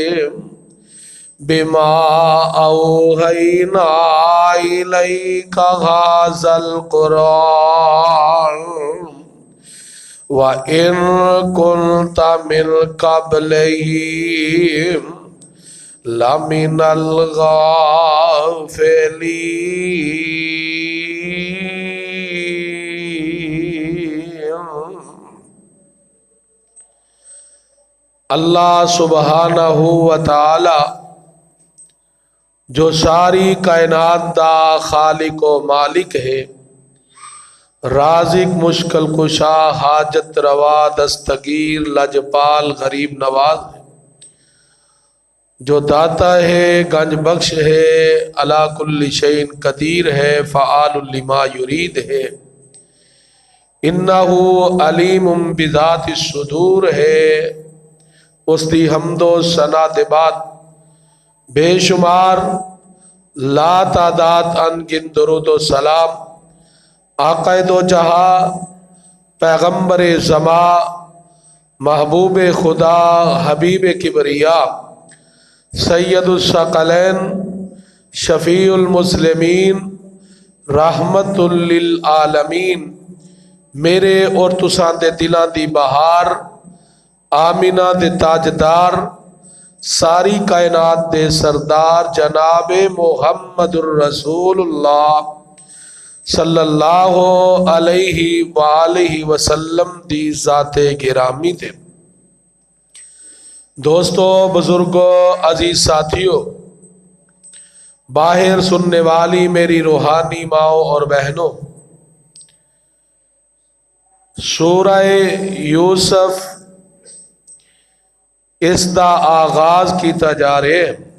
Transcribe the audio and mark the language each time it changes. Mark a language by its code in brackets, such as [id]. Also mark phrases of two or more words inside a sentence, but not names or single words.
[ar] بما أوحينا إليك هذا القرآن وإن كنت من قبله لمن الغافلين. [pa] اللہ سبحانہ و تعالیٰ جو ساری کائنات دا خالق و مالک ہے، رازق مشکل کشا حاجت روا دستگیر لجپال غریب نواز ہے، جو داتا ہے گنج بخش ہے, [ar] على كل شيء قدير है, فعال لما يريد है। إنه عليم بذات الصدور है। [pa] اس دی حمد و ثنا دے بعد بے شمار لا تعداد ان گنت درود و سلام آقائے دو جہاں پیغمبر زماں محبوب خدا حبیب کبریا سید الثقلین شفیع المسلمین رحمۃ للعالمین میرے اور تساں دے دلاں دی بہار آمنہ دے تاجدار ساری کائنات دے سردار جناب محمد رسول اللہ [ar] صلى الله عليه وآله وسلم [pa] دی ذات گرامی تے. [ur] دوستو، بزرگو، عزیز ساتھیو، باہر سننے والی میری روحانی ماؤ اور بہنو، سورہ یوسف اس کا آغاز کیا جا رہا ہے.